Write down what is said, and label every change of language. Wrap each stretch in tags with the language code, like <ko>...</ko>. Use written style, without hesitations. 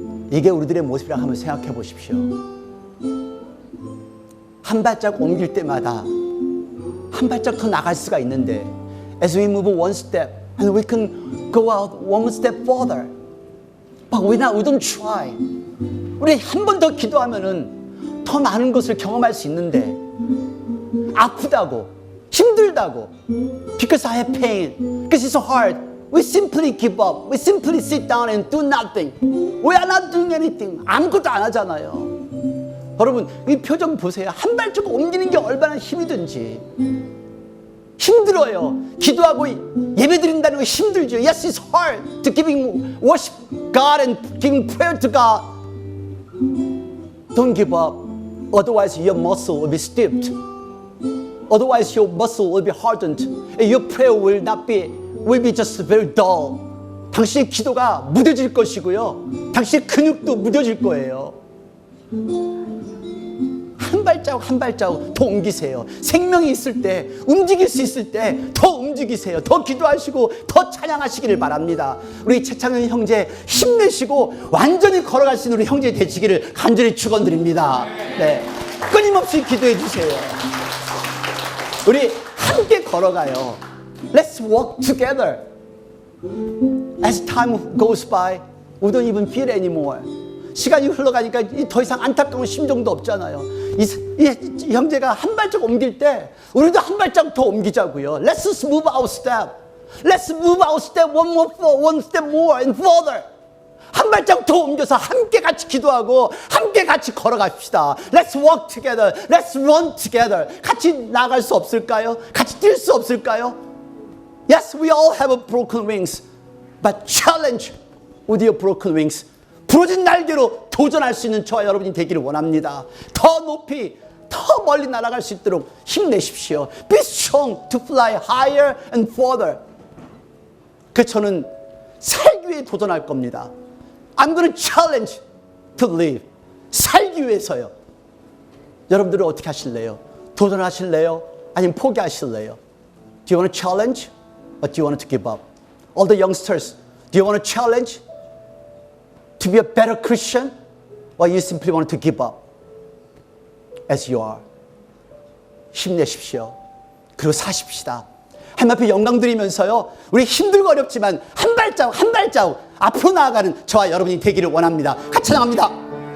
<ko>이게 우리들의 모습이라고 한번 생각해 보십시오. 한 발자국 옮길 때마다 한 발자국 더 나갈 수가 있는데</ko> <en>as we move one step and we can go out one step further but we don't try.</en> <ko>우리 한 번 더 기도하면은 더 많은 것을 경험할 수 있는데 아프다고 힘들다고</ko> <en>because I have pain because it's so hard we simply give up. We simply sit down and do nothing. We are not doing anything.</en> <ko>아무것도 안 하잖아요. 여러분 이 표정 보세요. 한 발자국 옮기는 게 얼마나 힘이 든지. 힘들어요. 기도하고 예배드린다는 거 힘들죠.</ko> <en>Yes, it's hard to giving worship God and giving prayer to God. Don't give up. Otherwise your muscle will be stiffed. Otherwise your muscle will be hardened. And your prayer will be just very dull.</en> <ko>당신의 기도가 무뎌질 것이고요. 당신의 근육도 무뎌질 거예요. 한 발자국 더 옮기세요. 생명이 있을 때, 움직일 수 있을 때 더 움직이세요. 더 기도하시고 더 찬양하시기를 바랍니다. 우리 최창현 형제 힘내시고 완전히 걸어갈 수 있는 우리 형제 되시기를 간절히 축원드립니다. 네, 끊임없이 기도해 주세요. 우리 함께 걸어가요.</ko> <en>Let's walk together. As time goes by, we don't even feel anymore.</en> <ko>시간이 흘러가니까 더 이상 안타까운 심정도 없잖아요. 이 형제가 한 발자국 옮길 때 우리도 한 발자국 더 옮기자고요.</ko> <en>Let's move our step. Let's move our step one step more and further.</en> <ko>한 발자국 더 옮겨서 함께 같이 기도하고 함께 같이 걸어갑시다.</ko> <en>Let's walk together. Let's run together.</en> <ko>같이 나갈 수 없을까요? 같이 뛸 수 없을까요?</ko> <en>Yes, we all have broken wings. But challenge with your broken wings.</en> <ko>부러진 날개로 도전할 수 있는 저와 여러분이 되기를 원합니다. 더 높이, 더 멀리 날아갈 수 있도록 힘내십시오.</ko> <en>Be strong to fly higher and further.</en> <ko>그래서 저는 살기 위해 도전할 겁니다.</ko> <en>I'm going to challenge to live.</en> <ko>살기 위해서요. 여러분들은 어떻게 하실래요? 도전하실래요? 아니면 포기하실래요?</ko> <en>Do you want to challenge or do you want to give up? All the youngsters, do you want to challenge to be a better Christian or you simply want to give up as you are?</en> <ko>힘내십시오. 그리고 사십시다. 하나님 앞에 영광 드리면서요. 우리 힘들고 어렵지만 한 발자국 앞으로 나아가는 저와 여러분이 되기를 원합니다. 같이 나갑니다.</ko>